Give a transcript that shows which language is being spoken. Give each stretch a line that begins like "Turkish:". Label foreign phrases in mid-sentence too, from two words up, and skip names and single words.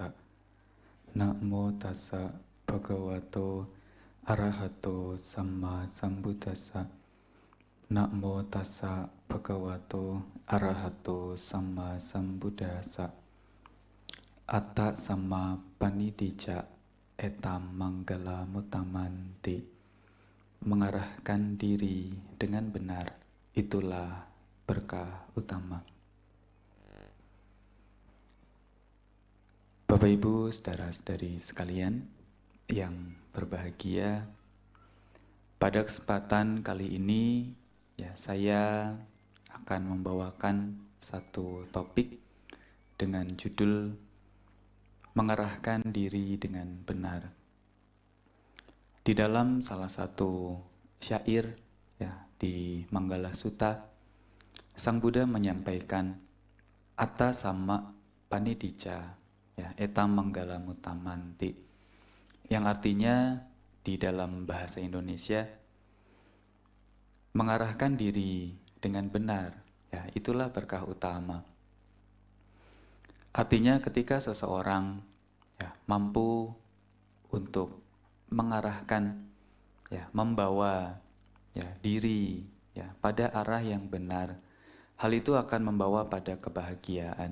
Pali: Namo tassa bhagavato arahato samma sambuddhassa. Namo tassa bhagavato arahato samma sambuddhassa. Atta samma panidija etam manggala mutamanti.
Indonesian: Mengarahkan diri dengan benar, itulah berkah utama. Bapak Ibu, saudara-saudari sekalian yang berbahagia, pada kesempatan kali ini saya akan membawakan satu topik dengan judul mengarahkan diri dengan benar. Di dalam salah satu syair di Manggala Sutta, Sang Buddha menyampaikan
Pali: Atta samma panidija etam manggala mutamanti,
Indonesian: yang artinya di dalam bahasa Indonesia, mengarahkan diri dengan benar, itulah berkah utama. Artinya ketika seseorang mampu untuk mengarahkan, membawa diri pada arah yang benar, hal itu akan membawa pada kebahagiaan.